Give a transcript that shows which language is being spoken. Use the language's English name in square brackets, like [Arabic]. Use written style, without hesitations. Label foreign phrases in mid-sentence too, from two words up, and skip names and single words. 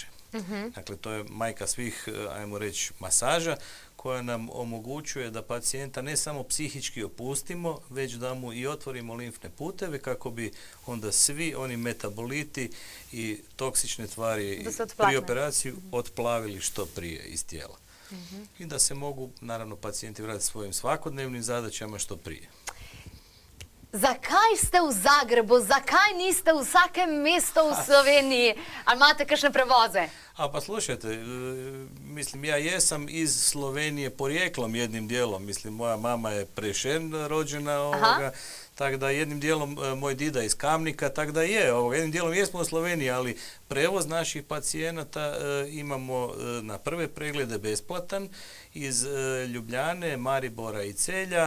[Croatian] Dakle, to je majka svih, ajmo reći, masaža, koja nam omogućuje da pacijenta ne samo psihički opustimo, već da mu i otvorimo limfne puteve kako bi onda svi oni metaboliti i toksične tvari pri operaciji otplavili što prije iz tijela. I da se mogu, naravno, pacijenti vratiti svojim svakodnevnim zadaćama što prije. [Slovenian] Zakaj ste v Zagrebu? Zakaj niste v vsakem mestu v Sloveniji? Ali imate kakšne prevoze? [Croatian] Pa slušajte, mislim, ja jesam iz Slovenije porijeklom jednim dijelom. Mislim, moja mama je Prešern rođena ovoga, tako da jednim dijelom moj dida iz Kamnika, tako da jednim dijelom jesmo u Sloveniji, ali prevoz naših pacijenata imamo na prve preglede besplatan iz Ljubljane, Maribora i Celja.